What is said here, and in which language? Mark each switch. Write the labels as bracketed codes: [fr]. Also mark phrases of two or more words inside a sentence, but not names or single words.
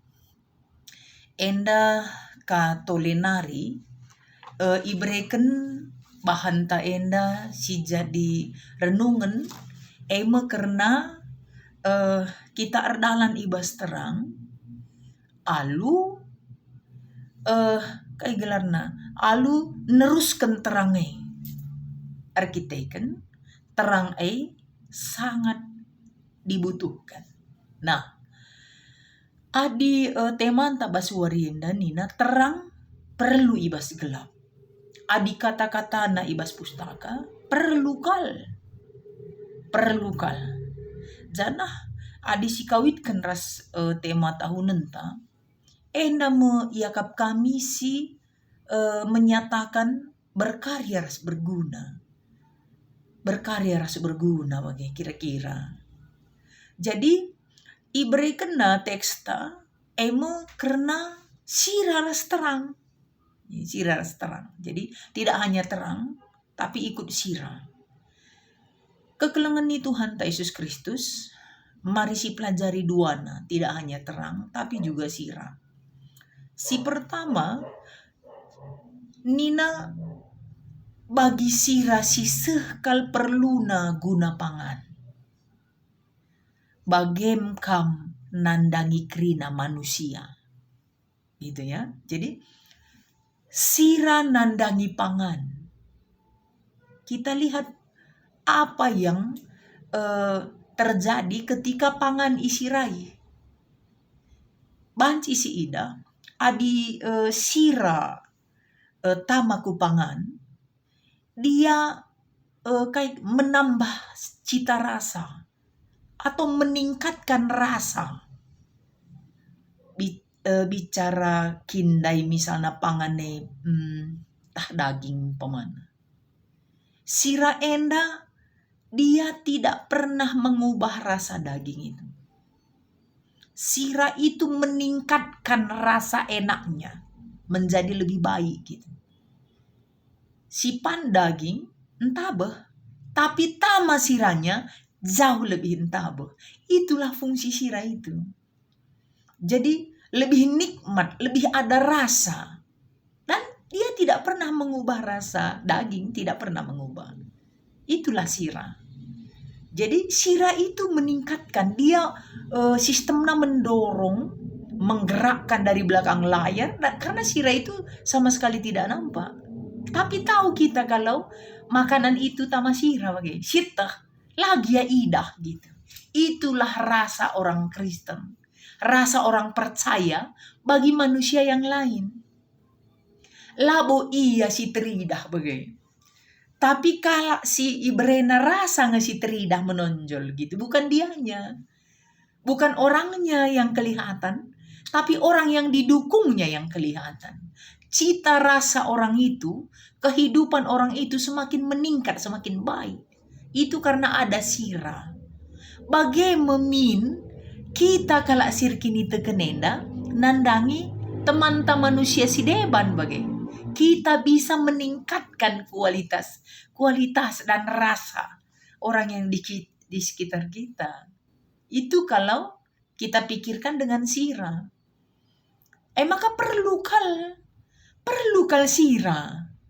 [btx] Enda ka tolenari ibreken bahan ta enda si jadi renungan karena kita erdalan ibas terang alu kai gelarna alu neruskan terangai arkiteken terang sangat dibutuhkan. Nah, adi teman tabaswarienda nina terang perlu ibas gelap. Adi kata-kata na ibas pustaka perlu kal. Janah adi sikawitkan ras tema tahunan ta. Enda me iakap kami si [id] menyatakan berkarya [btx] ras berguna. Berkarya ras berguna bagi kira-kira. Jadi iberikan na teksta karena sira ras terang. Sira ras terang. [id] Jadi tidak hanya terang tapi ikut sira. [btx] Kekelengan ni Tuhan ta Yesus Kristus mari si pelajari duana, [id] tidak hanya terang tapi juga sira. [btx] Si pertama nina bagi sira siseh kal perluna guna pangan. Bagem kam nandangi kerina manusia. [id] Gitu ya. [btx] Jadi sira nandangi pangan. [id] Kita lihat apa yang terjadi ketika pangan isirai. [btx] Banci si ida adi sira tamaku pangan. [id] Dia kayak menambah cita rasa atau meningkatkan rasa. [btx] Bicara kindai misalnya pangane tah daging pemana. [id] Sira enda dia tidak pernah mengubah rasa daging itu. Sira itu meningkatkan rasa enaknya menjadi lebih baik gitu. [btx] Si pan daging entabeh, tapi tama siranya [id] jauh lebih [btx] entabeh. [id] Itulah fungsi sira itu. Jadi lebih nikmat, lebih ada rasa. Dan dia tidak pernah mengubah rasa daging, tidak pernah mengubah. Itulah sira. Jadi sira itu meningkatkan, dia sistemnya mendorong, menggerakkan dari belakang layar, karena sira itu sama sekali tidak nampak. Tapi tahu kita kalau makanan itu [btx] tama sira bagai sitah, [id] lagi ya idah gitu. Itulah rasa orang Kristen, rasa orang percaya bagi manusia yang lain. [btx] Labo iya si teridah bagai. [id] Tapi kalau si ibrena rasa si teridah menonjol gitu. Bukan dianya. Bukan orangnya yang kelihatan. Tapi orang yang didukungnya yang kelihatan. Cita rasa orang itu, kehidupan orang itu semakin meningkat, semakin baik. Itu karena ada sira. [btx] Bagaimana kita kalau sirkini tekenenda, nandangi teman-teman manusia si deban bagai. [id] Kita bisa meningkatkan kualitas dan rasa orang yang di sekitar kita. Itu kalau kita pikirkan dengan sira. [btx] Maka perlu kal sira.